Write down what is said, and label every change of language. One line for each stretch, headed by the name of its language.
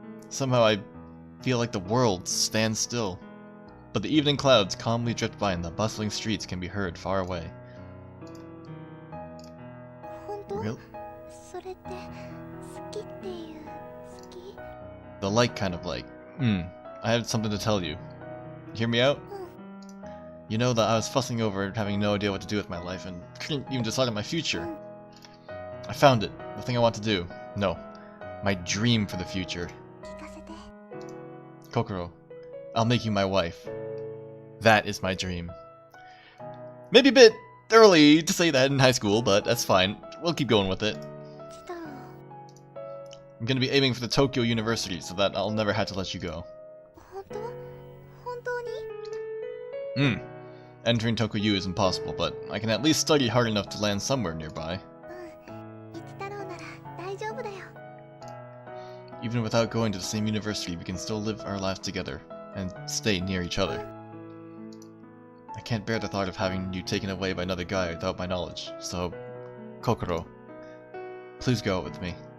English: Somehow I feel like the world stands still. But the evening clouds calmly drift by and the bustling streets can be heard far away.
Japanese: 本当？
English: Really?
Japanese: それって、好きっていう、好き？
English: The like kind of like. I have something to tell you. You hear me out?
Japanese: うん。
English: You know that I was fussing over having no idea what to do with my life and couldn't even decide on my future. I found it. The thing I want to do. No. My dream for the future.
Japanese: 聞かせて。
English: Kokoro, I'll make you my wife. That is my dream. Maybe a bit early to say that in high school, but that's fine. We'll keep going with it.
Japanese: 一太郎。
English: I'm gonna be aiming for the Tokyo University so that I'll never have to let you go.
Japanese: 本当？本当に？
English: Entering Tokyo U is impossible, but I can at least study hard enough to land somewhere nearby.
Japanese: うん。一太郎なら大丈夫だよ。
English: Even without going to the same university, we can still live our lives together and stay near each other. I can't bear the thought of having you taken away by another guy without my knowledge, so Kokoro, please go out with me.